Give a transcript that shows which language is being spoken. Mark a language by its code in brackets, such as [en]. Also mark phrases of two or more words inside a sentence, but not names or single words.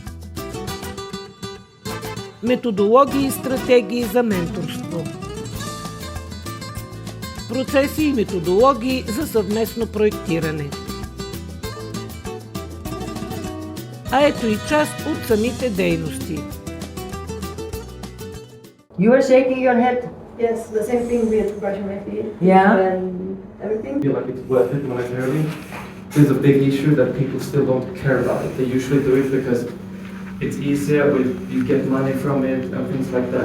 [bg] Методологии и стратегии за менторство. Процеси и методологии за съвместно проектиране. А ето и част от самите дейности. [en] You are shaking your head. Yes, the same thing with brushing my teeth. Yeah. And everything. I feel like it's worth it monetarily. There's a big issue that people still don't care about it. They usually do it because it's easier, you get money from it and things like that.